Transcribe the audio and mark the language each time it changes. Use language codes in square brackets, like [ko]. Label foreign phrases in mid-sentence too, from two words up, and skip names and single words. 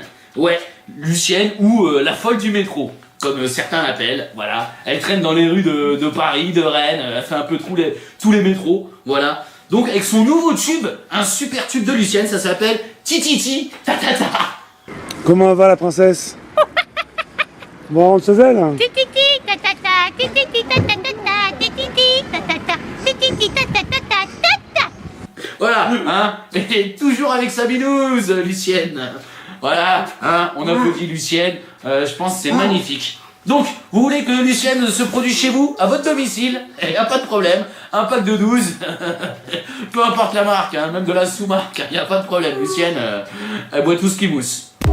[fr] Ouais, Lucienne ou la folle du métro, comme certains l'appellent, voilà. Elle traîne dans les rues de Paris, de Rennes, elle fait un peu tous les métros, voilà. Donc avec son nouveau tube, un super tube de Lucienne, ça s'appelle Tititi Tatata. Comment va la princesse? Bon, on rentre chez elle? Tititi tatata, tititi tatata, tititi tatata, tititi tatata. Voilà, hein, et toujours avec sa binouse, Lucienne. Voilà, hein, on applaudit Lucienne, je pense que c'est magnifique. Donc, vous voulez que Lucienne se produise chez vous, à votre domicile, et y a pas de problème, un pack de 12, peu importe la marque, hein, même de la sous-marque, y a pas de problème, Lucienne, elle boit tout ce qui mousse.